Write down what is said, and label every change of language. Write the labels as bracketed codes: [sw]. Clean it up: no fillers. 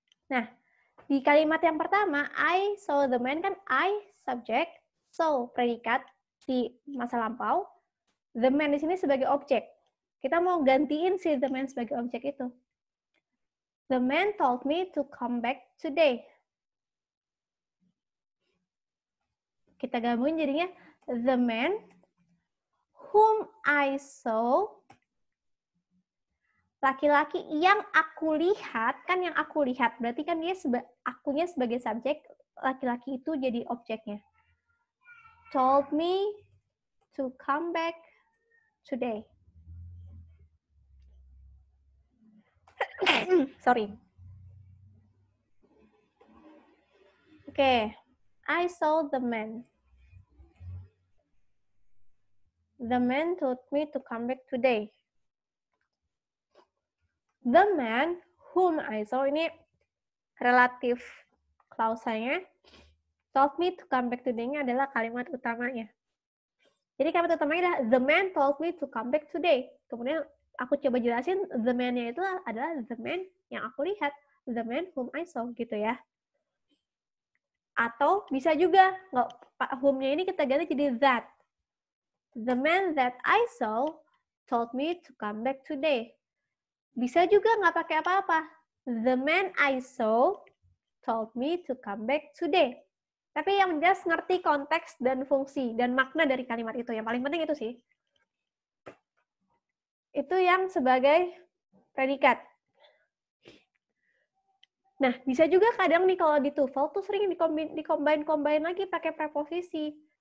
[id] Nah, di kalimat yang pertama, [en] I saw the man [id] kan I subjek, so predikat di masa lampau. The man di sini sebagai objek. Kita mau gantiin si the man sebagai objek itu. [en] The man told me to come back today. [id] Kita gabungin jadinya [en] the man whom I saw, [id] laki-laki yang aku lihat, kan yang aku lihat, berarti kan dia akunya sebagai subjek, laki-laki itu jadi objeknya. [en] Told me to come back today. Sorry. Oke, I saw the man. The man told me to come back today. The man whom I saw, [id] ini relatif klausanya. [en] Told me to come back today-nya [id] adalah kalimat utamanya. Jadi kalimat utamanya adalah [en] the man told me to come back today. [id] Kemudian aku coba jelasin the man-nya itu adalah the man yang aku lihat. [en] The man whom I saw [id] gitu ya. Atau bisa juga, whom-nya ini kita ganti jadi that. [en] The man that I saw told me to come back today. [id] Bisa juga nggak pakai apa-apa. [en] The man I saw told me to come back today. [id] Tapi yang jelas ngerti konteks dan fungsi dan makna dari kalimat itu. Yang paling penting itu sih. Itu yang sebagai predikat. Nah, bisa juga kadang nih kalau di TOEFL tuh sering di-combine lagi pakai preposisi.